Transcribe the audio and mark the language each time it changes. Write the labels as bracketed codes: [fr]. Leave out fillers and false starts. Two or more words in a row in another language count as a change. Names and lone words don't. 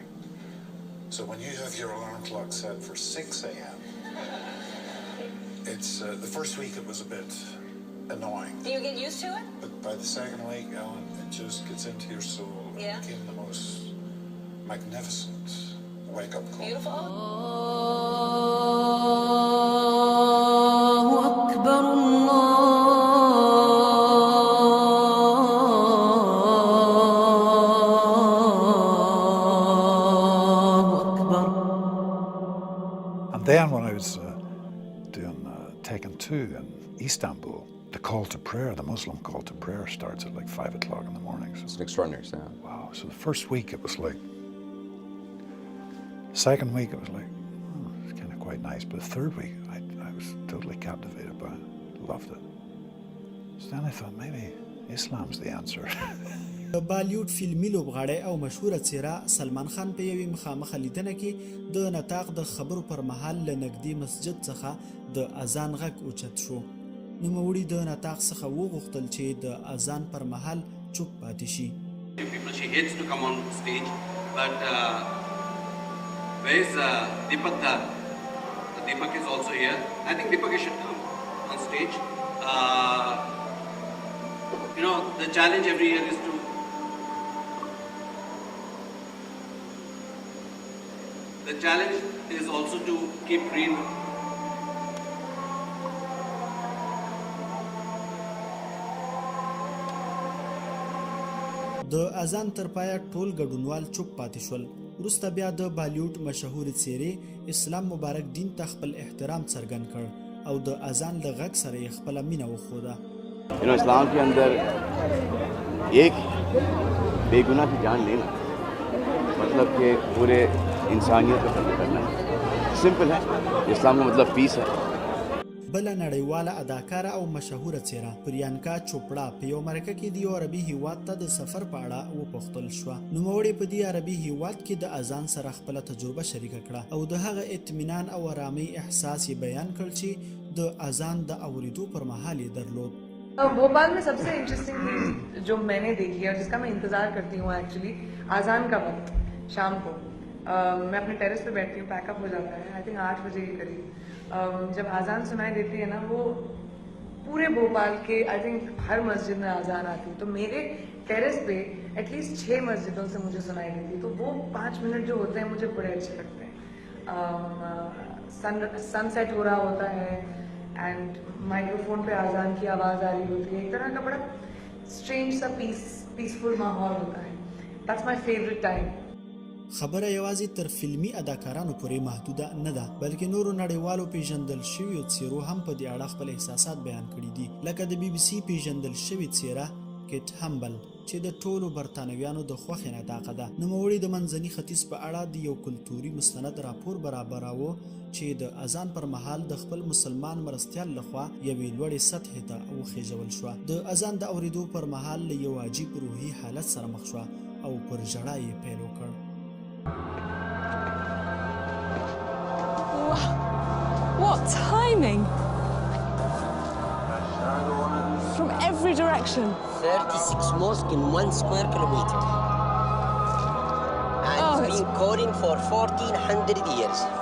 [en] So when you have your alarm clock set for 6 a.m., it's the first week it was a bit annoying. Do you get used to it? But by the second week, Ellen, it just gets into your soul. Yeah. It became the most magnificent wake-up call. Beautiful. [ar] الله أكبر الله أكبر. [en] And then when I was doing Taken 2 in Istanbul, the call to prayer, the Muslim call to prayer starts at like 5 o'clock in the morning. So, It's an extraordinary sound. wow. So the first week it was like, second week it was like, it's kind of quite nice. But the third week I was totally captivated by it. Loved it. So then I thought maybe Islam's the answer. [ps] د بالیوډ فلمي لوبغاړی او مشهوره څیره سلمان خان په یوې مخامخه لیدنه کې د نطاق د خبرو پر مهال له نږدې مسجد څخه د اذان غږ اوچت شو. نوموړي د نطاق څخه وغوښتل چې د اذان پر مهال چوپ پاتې شي. [en] People, she hates to come on stage, but where is Deepak Dhar? Deepak is also here. I think Deepak should come on stage. The challenge every year is to The challenge is also to keep reading. [ps] د اذان تر پایه ټول ګډونوال چوپ پاتې شول. وروسته بیا د بالیوډ مشهورې څیرې اسلام مبارک دین ته خپل احترام څرګند کړ او د اذان له غږ سره یې خپله مینه وښوده. [hi] اسلام के अंदर एक बेगुनाह की जान लेना मतलब कि पूरे इंसानियत को कत्ल करना है. सिंपल है. इस्लाम का मतलब पीस है. [ps] بل نړیواله اداکاره او مشهوره څیره پریانکا چوپړا په یو مرکه کې د یو عربي هیواد ته د سفر په اړه وپوښتل شوه. نوموړې په دې عربي هیواد کې د اذان سره خپله تجربه شریکه کړه او د هغه اطمینان او آرامۍ احساس یې بیان کړ چې د اذان د اوریدو پر مهال یې درلود. [hi] भोपाल में सबसे इंटरेस्टिंग चीज़ जो मैंने देखी है और जिसका मैं इंतज़ार करती हूँ एक्चुअली आज़ान का वक्त शाम को मैं अपने टेरेस पे बैठती हूँ, पैकअप हो जाता है [en] I think [hi] 8 बजे के करीब. जब आज़ान सुनाई देती है ना वो पूरे भोपाल के [en] I think [hi] हर मस्जिद में आज़ान आती है. तो मेरे टेरेस पे एटलीस्ट 6 मस्जिदों से मुझे सुनाई देती है. तो वो 5 मिनट जो होते हैं मुझे बड़े अच्छे लगते हैं. सनसेट हो रहा होता है [en] and microphone [hi] पे आज़ान की आवाज़ आ रही होती है. एक तरह का बड़ा स्ट्रेंज सा पीसफुल माहौल होता है. [en] that's my favorite time. [ps] خبره یوازې تر فلمي اداکارانو پورې محدوده نه ده بلکې نورو نړیوالو پیژندل شویو څیرو هم په دې اړه خپل احساسات بیان کړي دي لکه د بي بي سي پیژندل شوې څیره کیټ همبل چې د ټولو برتانویانو د خوښې نطاقه ده. نوموړي د منځني ختیځ په اړه د یو کلتوري مستند راپور برابراوه چې د اذان پر مهال د خپل مسلمان مرستیال لخوا یوې لوړې سطحې ته وخېژول شوه. د اذان د اورېدو پر مهال له یو عجیب روحي حالت سره مخ شوه او پر ژړا یې پیل وکړ. [en] What timing! From every direction. 36 mosques in 1 square kilometer. And it's been calling for 1400 years.